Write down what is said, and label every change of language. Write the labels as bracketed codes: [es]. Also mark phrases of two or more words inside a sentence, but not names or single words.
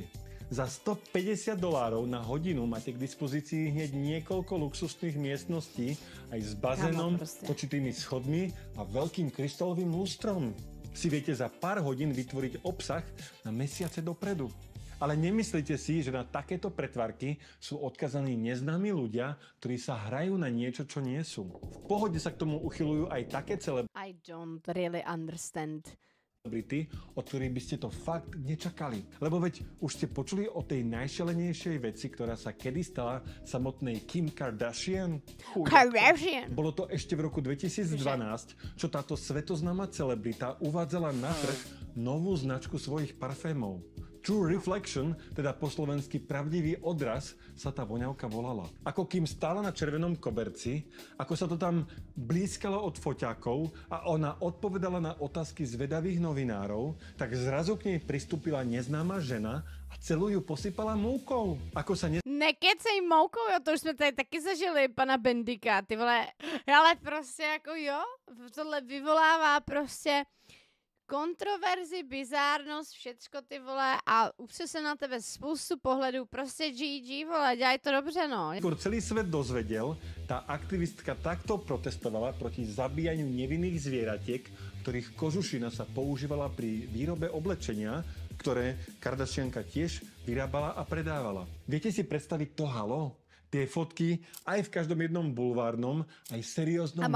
[sk] Za $150 na hodinu máte k dispozícii hneď niekoľko luxusných miestností aj s bazénom, točitými schodmi a veľkým kryštálovým lustrom. Si viete za pár hodín vytvoriť obsah na mesiace dopredu. Ale nemyslíte si, že na takéto pretvarky sú odkazaní neznámi ľudia, ktorí sa hrajú na niečo, čo nie sú. V pohode sa k tomu uchyľujú aj také [en] I don't really understand. [sk] Celebrity, od ktorých by ste to fakt nečakali. Lebo veď už ste počuli o tej najšalenejšej veci, ktorá sa kedy stala samotnej Kim Kardashian? Bolo to ešte v roku 2012, čo táto svetoznáma celebrita uvádzala na trh novú značku svojich parfémov. True Reflection, teda po slovensky pravdivý odraz, sa tá voňavka volala. Ako Kim stála na červenom koberci, ako sa to tam blízkalo od foťákov a ona odpovedala na otázky zvedavých novinárov, tak zrazu k nej pristúpila neznáma žena a celú ju posypala moukou. Ako sa [cs] Nekecej moukou, jo, to už jsme tady taky zažili, pana Bendika, ty vole. Ale prostě jako jo, tohle vyvolává prostě kontroverzi, bizárnost, všecko ty vole a upře se na tebe spoustu pohledů, prostě GG vole, dělaj to dobře no. [sk] Skôr celý svet dozvedel, tá aktivistka takto protestovala proti zabíjaniu nevinných zvieratiek, ktorých kožušina sa používala pri výrobe oblečenia, ktoré Kardashianka tiež vyrábala a predávala. Viete si predstaviť to halo? Tie fotky aj v každom jednom bulvárnom, aj serióznom médiu.